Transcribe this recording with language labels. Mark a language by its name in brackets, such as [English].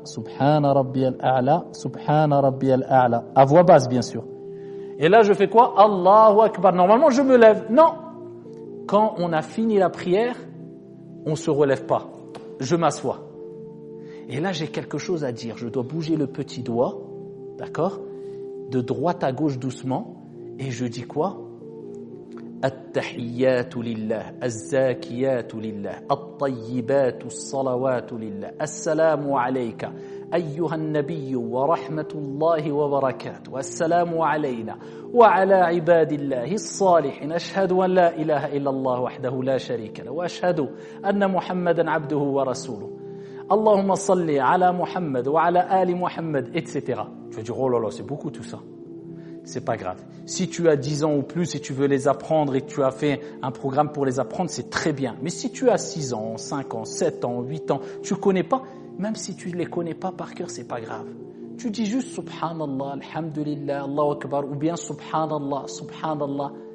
[Arabic] Subhana Rabbiyal A'la. Subhana Rabbiyal A'la. [French] À voix basse, bien sûr. Et là, je fais quoi? Allahu Akbar. Normalement, je me lève. Non. Quand on a fini la prière, on ne se relève pas. Je m'assois. Et là, j'ai quelque chose à dire. Je dois bouger le petit doigt D'accord? De droite à gauche doucement. Et je dis quoi? [Arabic] التحيات لله الزاكيات لله الطيبات الصلوات لله السلام عليك أيها النبي ورحمة الله وبركاته والسلام علينا وعلى عباد الله الصالحين أشهد أن لا إله إلا الله وحده لا شريك له وأشهد أن محمدا عبده ورسوله اللهم صل على محمد وعلى آل محمد etc. [French] Tu vas dire oh là là c'est beaucoup tout ça. C'est pas grave. Si tu as 10 ans ou plus et tu veux les apprendre et que tu as fait un programme pour les apprendre, c'est très bien. Mais si tu as 6 ans, 5 ans, 7 ans, 8 ans, tu connais pas, même si tu les connais pas par cœur, c'est pas grave. Tu dis juste Subhanallah, Alhamdulillah, Allahu Akbar, ou bien Subhanallah, Subhanallah.